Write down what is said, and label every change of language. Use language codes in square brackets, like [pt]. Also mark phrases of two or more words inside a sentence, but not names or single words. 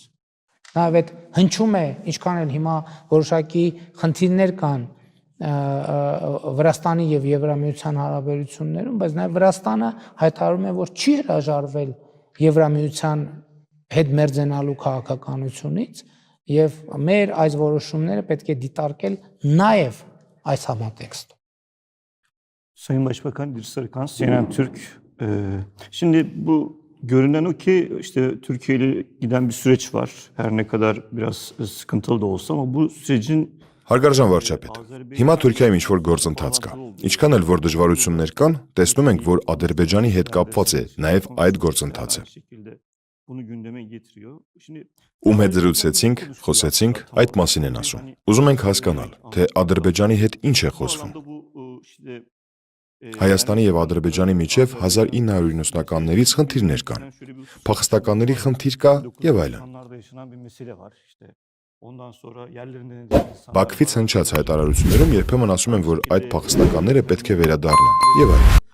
[hy] Նաեւ այդ հնչում է, ինչքան էլ հիմա որոշակի խնդիրներ կան Վրաստանի եւ Եվրամիության հարաբերություններում, բայց նաեւ Վրաստանը հայտարարում է, որ չի հրաժարվել Եվրամիության հետ մերձենալու քաղաքականությունից եւ մեր այս որոշումները պետք է դիտարկել նաեւ այս համատեքստում։ [tr] Sayın Başbakan bir Sarıkan, CNN Türk. Şimdi bu görünen o ki işte Türkiye ile giden bir süreç var. Her ne kadar biraz sıkıntılı da olsa ama bu sürecin [hy] Հարգարժան վարչապետ, հիմա Թուրքիայում ինչ-որ գործընթաց կա։ Ինչքան էլ որ դժվարություններ կան, տեսնում ենք, որ Ադրբեջանի հետ կապված է նաև այդ գործընթացը։ Ում հետ զրուցեցինք, խոսեցինք, այդ մասին են ասում։ Ուզում ենք հասկանալ, թե Ադրբեջանի հետ ինչ է խոսվում։ Հայաստանի եւ Ադրբեջանի միջև 1990-ականներից խնդիրներ կան։ Փախստականների խնդիր կա եւ այլն։ Բաքվից հնչած հայտարարություններում երբեմն ասում են, որ այդ փախստականները պետք է վերադառնան եւ այլն։